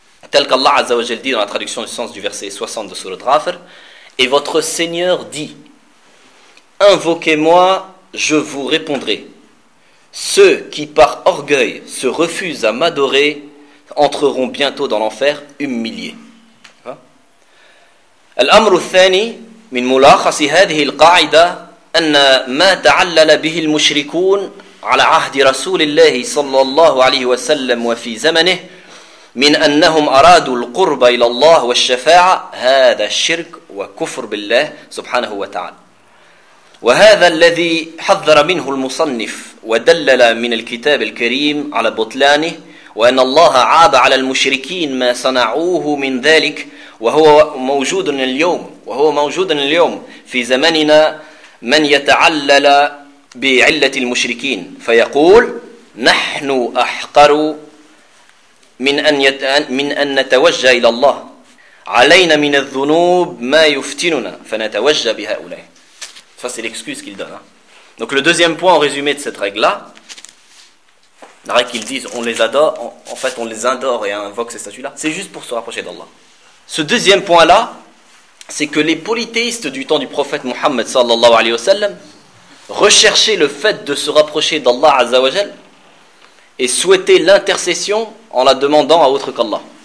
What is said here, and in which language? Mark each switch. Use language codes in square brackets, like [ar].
[fr] Tel qu'Allah Azzawajal dit dans la traduction du sens du verset 60 de Surat Ghafir, « Et votre Seigneur dit, invoquez-moi, je vous répondrai. [ar] Ceux qui par orgueil se refusent à m'adorer entreront bientôt dans l'enfer humiliés. » الأمر الثاني من ملخص هذه القاعدة أن ما تعلل به المشركون على عهد رسول الله صلى الله عليه وسلم وفي زمنه من أنهم أرادوا القرب إلى الله والشفاعة هذا الشرك وكفر بالله سبحانه وتعالى وهذا الذي حذر منه المصنف ودلل من الكتاب الكريم على بطلانه وأن الله عاب على المشركين ما صنعوه من ذلك وهو موجود اليوم في زمننا من يتعلل بعلة المشركين فيقول نحن أحقر من أن نتوجه إلى الله علينا من الذنوب ما يفتننا فنتوجه بهؤلاء. [fr] Ça c'est l'excuse qu'il donne. Donc le deuxième point en résumé de cette règle là, la règle qu'ils disent, on les adore, en fait on les adore et invoque ces statues là, c'est juste pour se rapprocher d'Allah. Ce deuxième point-là, c'est que les polythéistes du temps du prophète Mohammed sallallahu alayhi wa sallam recherchaient le fait de se rapprocher d'Allah azza wa jal et souhaitaient l'intercession en la demandant à autre qu'Allah.